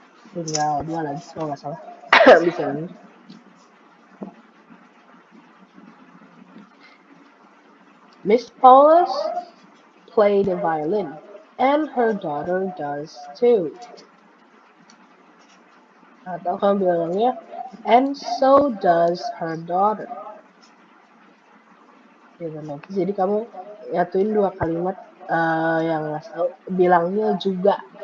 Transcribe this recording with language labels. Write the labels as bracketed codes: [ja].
[id] Tinggal dua lagi kalau nggak salah. Bisa ini. [en] Miss Paulus play the violin, and her daughter does too. [id] Atau kamu bilangnya, [en] and so does her daughter. [id] Gitu. Nah, jadi kamu nyatuin dua kalimat yang asal bilangnya juga.